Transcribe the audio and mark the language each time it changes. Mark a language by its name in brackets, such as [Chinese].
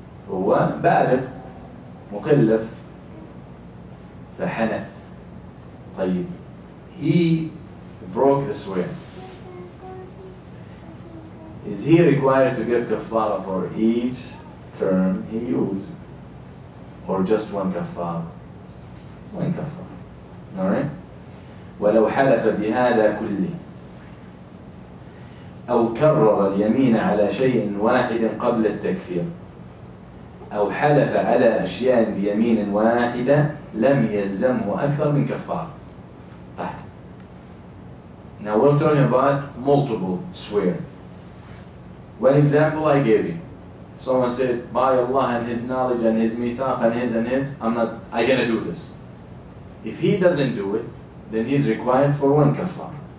[Arabic] هو بالغ مكلف فحنث. طيب, [English] he broke the swear. Is he required to give kafara for each term he used, or just one kafara? One kafara. Alright? [Arabic] ولو حلف بهذا كله أو كرر اليمين على شيء واحد قبل التكفير أو حلف على أشياء بيمين واحدة لم يلزمه أكثر من كفارة. [English] Now we're talking about multiple swear. One example I gave you. Someone said, by Allah and His knowledge and His mithaq and His, I'm gonna do this. If he doesn't do it, then he's required for one kafar.